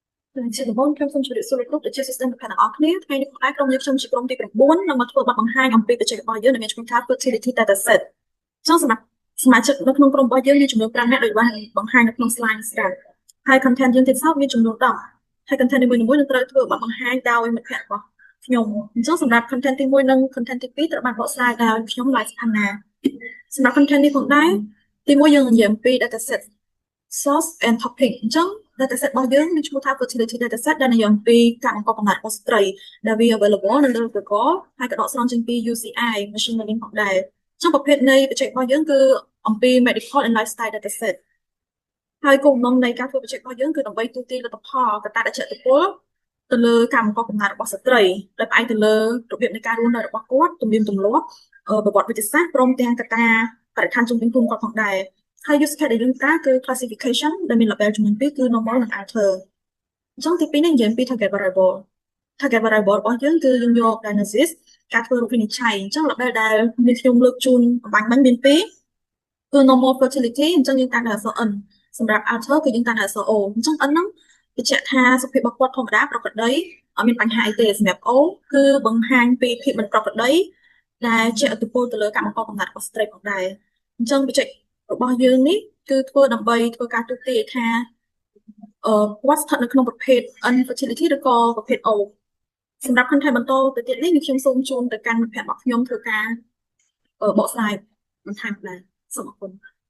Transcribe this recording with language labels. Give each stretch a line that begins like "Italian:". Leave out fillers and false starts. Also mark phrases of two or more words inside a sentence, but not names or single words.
Khmer: ជាដំបូងខ្ញុំសូមជម្រាបសួរលោកគ្រូដែលជាសិស្សនៅខាងទាំងអស់គ្នាថ្ងៃនេះផងដែរក្រុមយើងខ្ញុំជាក្រុមទី9នឹងមកធ្វើបទបង្ហាញអំពីបច្ចេករបស់យើងដែលមានឈ្មោះថា
English: fertility dataset
Khmer: ចង់សម្រាប់សមាជិកនៅក្នុងក្រុមរបស់យើងមានចំនួន5នាក់ដោយបានបង្ហាញនៅក្នុង slide នេះស្រាប់ហើយ content យើងទៀតសោតមានចំនួន10ហើយ content នីមួយៗនឹងត្រូវធ្វើបទបង្ហាញដោយមិត្តភ័ក្តិរបស់ខ្ញុំអញ្ចឹងសម្រាប់ content ទី1និង content ទី2ត្រូវបានបកស្រាយដោយ ខ្ញុំ Live Anna សម្រាប់ content នេះផងដែរទី1យើងនិយាយអំពី
English: dataset source and topic
Khmer: អញ្ចឹង dataset របស់យើងមានឈ្មោះថា
English: fertility dataset
Khmer: ដែលនិយាយអំពីការបង្កកំណើតរបស់ស្ត្រីដែលវា available នៅលើ Google ហើយក៏ដកស្រង់ចេញពី UCI
English: machine learning
Khmer: ផងដែរអញ្ចឹងប្រភេទនៃបច្ចេករបស់យើងគឺអំពី
English: medical and lifestyle dataset
Khmer: ហើយគោលបំណងនៃការធ្វើបច្ចេក របស់យើងគឺដើម្បីទូទាញលទ្ធផលកត្តាដែលជះឥទ្ធិពលទៅលើការបង្កកំណើតរបស់ស្ត្រីដែលផ្អែកទៅលើរបៀបនៃការរស់នៅរបស់គាត់ទំនៀមទម្លាប់ប្រវត្តិវិទ្យាសាស្ត្រព្រមទាំងកត្តាបរិស្ថានជុំវិញខ្លួនគាត់ផងដែរហើយ
English: use case
Khmer: ដែលយើងប្រើគឺ classification ដែលមាន label ចំនួន2គឺ normal និង alter អញ្ចឹងទី2នេះនិយាយពី
English: target variable target variable
Khmer: របស់យើងគឺយើងយក diagnosis ការធ្វើរូបវិនិច្ឆ័យអញ្ចឹង label ដែល មានខ្ញុំលើកជូនអំបញ្ញមិញមាន2គឺ
English: normal fertility
Khmer: អញ្ចឹងយើងតាមដោយអក្សរ n សម្រាប់ alter គឺយើងតាមដោយអក្សរ o អញ្ចឹង n ហ្នឹងបញ្ជាក់ថាសុខភាពរបស់គាត់ធម្មតាប្រក្រតីអត់មានបញ្ហាអីទេសម្រាប់ o គឺបង្ហាញពីភាពមិនប្រក្រតីដែលជះឥទ្ធិពលទៅលើការបង្កកំណើតរបស់ស្ត្រីផងដែរអញ្ចឹងបច្ចេករបស់យើងនេះគឺធ្វើដើម្បីធ្វើការទូទាយថាគាត់ស្ថិតនៅក្នុងប្រភេទ infertility ឬក៏ប្រភេទ O សម្រាប់ content បន្តទៅទៀតនេះខ្ញុំសូមជូនទៅកាន់មិត្តភ័ក្តិរបស់ខ្ញុំធ្វើការបកស្រាយបន្ថែមដែរសូមអរគុណ